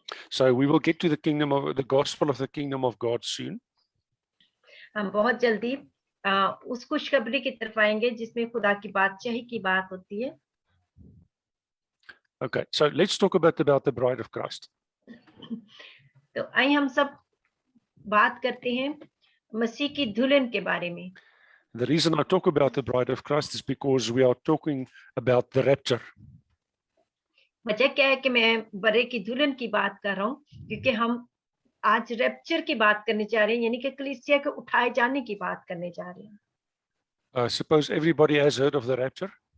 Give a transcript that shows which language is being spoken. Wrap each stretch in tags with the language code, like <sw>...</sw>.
<en>So we will get to the kingdom of the gospel of the kingdom of God soon.</en> <hi>हम बहुत जल्दी उस खुशखबरी की तरफ आएंगे जिसमें खुदा की बादशाही की बात होती है.</hi> <en>Okay, so let's talk about the bride of Christ.</en> <hi>तो आइए हम सब बात करते हैं मसीह की दुल्हन के बारे में.</hi> <en>The reason I talk about the bride of Christ is because we are talking about the rapture.</en> <hi>वजह क्या है कि मैं बरे की दुल्हन की बात कर रहा हूँ, क्योंकि हम आज रैप्चर की बात करने जा रहे हैं, यानी कि कलीसिया के उठाए जाने की बात करने जा रहे हैं.</hi> <en>I suppose everybody has heard of the rapture.</en>